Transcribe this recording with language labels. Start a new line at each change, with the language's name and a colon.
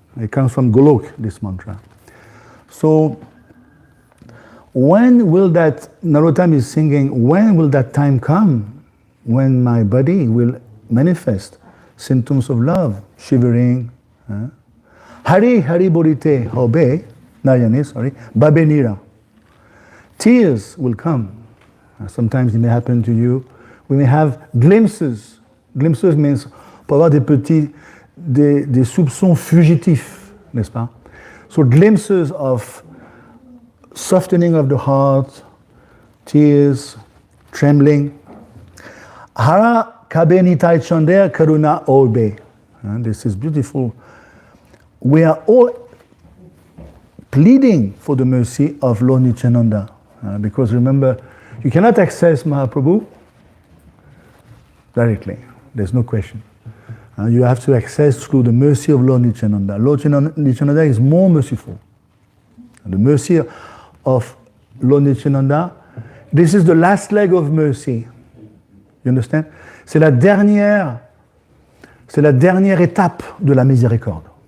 English: It comes from Golok, this mantra. So, when will that, Narottam is singing, when will that time come when my body will manifest symptoms of love, shivering?
Bangla: Hari Hari Borite Hobe, Nayane, sorry, Babe Nira.
English: Tears will come. Sometimes it may happen to you. We may have glimpses. Glimpses means
French: pour avoir des soupçons fugitifs, n'est-ce pas?
English: So glimpses of softening of the heart, tears, trembling.
Bangla: Hara kabe nitai chander karuna obe.
English: This is beautiful. We are all pleading for the mercy of Lord Nityananda. Because remember, you cannot access Mahaprabhu directly. There's no question. You have to access through the mercy of Lord Nityananda. Lord Nityananda is more merciful. The mercy of Lord Nityananda, this is the last leg of mercy. You understand?
French: C'est la dernière étape de la miséricorde.